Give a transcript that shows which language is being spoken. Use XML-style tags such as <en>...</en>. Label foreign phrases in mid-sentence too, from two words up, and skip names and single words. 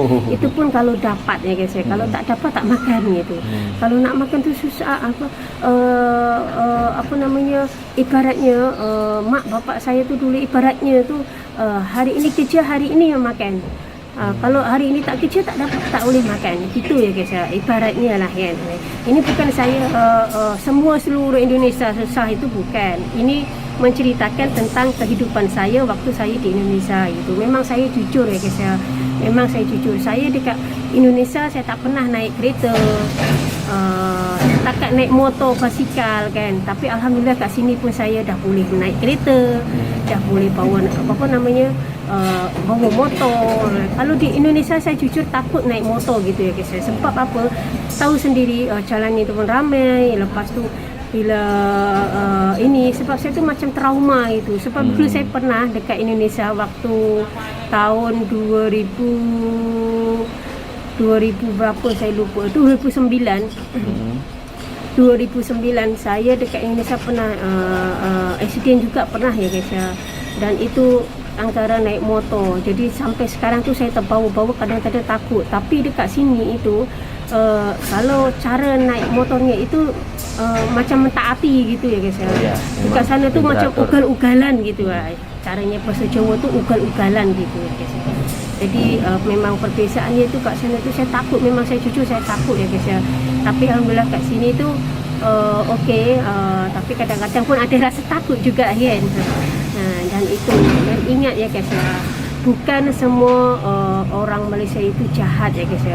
<ms>Itu pun kalau dapat ya guys ya. Kalau tak dapat tak makan gitu. Kalau nak makan tu susah ibaratnya mak bapak saya tu dulu ibaratnya tu hari ini kerja, hari ini yang makan. Kalau hari ini tak kerja tak boleh makan. Gitu ya guys ya. Ibaratnya lah kan. Ini bukan saya seluruh Indonesia susah, itu bukan. Ini menceritakan tentang kehidupan saya waktu saya di Indonesia itu. Memang saya jujur ya guys ya. Memang saya jujur. Saya dekat Indonesia saya tak pernah naik kereta. setakat naik motor basikal kan, tapi alhamdulillah kat sini pun saya dah boleh naik kereta, dah boleh bawa apa namanya bawa motor. Kalau di Indonesia saya jujur takut naik motor gitu ya guys. Sebab apa? Tahu sendiri jalannya itu pun ramai. Lepas tu bila ini sebab saya tu macam trauma itu. Sebab dulu saya pernah dekat Indonesia waktu tahun 2000 berapa saya lupa, 2009. 2009 saya dekat Indonesia pernah accident juga pernah ya guys ya. Dan itu antara naik motor. Jadi sampai sekarang tu saya terbawa-bawa, kadang-kadang takut. Tapi dekat sini itu kalau cara naik motornya itu macam mentaati gitu ya guys ya. Dekat sana tu macam ugal-ugalan gitu lah. Caranya bahasa Jawa tu ugal-ugalan gitu ya guys. Jadi memang perbezaannya tu kat sana tu saya takut, memang saya jujur saya takut ya guys ya. Tapi alhamdulillah kat sini tu okey, tapi kadang-kadang pun ada rasa takut juga kan. Dan itu, dan ingat ya guys ya, bukan semua orang Malaysia itu jahat ya guys ya.</ms>